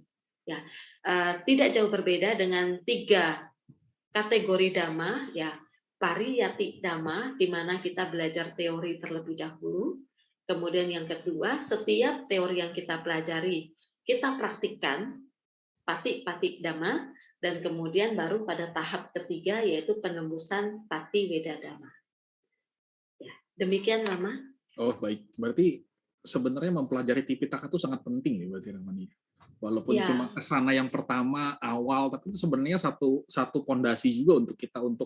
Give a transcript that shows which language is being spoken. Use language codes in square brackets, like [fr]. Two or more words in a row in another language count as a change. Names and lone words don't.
[id] Ya, tidak jauh berbeda dengan 3 kategori Dhamma, ya, [pi] pariyati Dhamma, [id] di mana kita belajar teori terlebih dahulu. Kemudian yang kedua, setiap teori yang kita pelajari, kita praktikkan, [pi] pati-pati Dhamma, [id] dan kemudian baru pada tahap ketiga, yaitu penembusan [pi] pati weda Dhamma. [id] Ya, demikian Rama. Baik. Berarti sebenarnya mempelajari Tipitaka itu sangat penting ya berarti Ramani. Walaupun cuma kesana yang pertama awal, tapi itu sebenarnya satu pondasi juga untuk kita untuk.